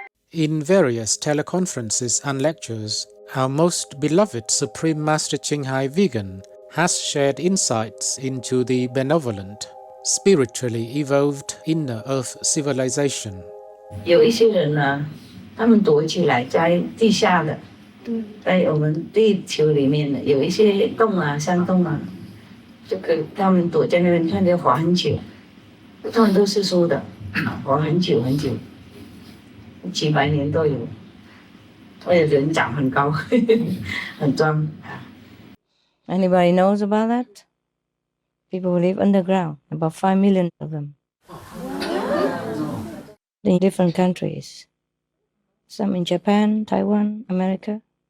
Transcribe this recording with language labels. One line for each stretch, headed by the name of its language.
English: In various teleconferences and lectures, our most beloved Supreme Master Qinghai Vegan has shared insights into the benevolent, spiritually evolved inner Earth civilization.
Chinese: 有一些人呢，他们躲起来在地下的，在我们地球里面的有一些洞啊、山洞啊，就可以他们躲在那边，看见活很久，他们都是说的，活很久很久，几百年都有，而且人长很高，很壮。
English: Anybody knows about that? People who live underground, about 5 million of them. In different countries. Some in Japan, Taiwan, America.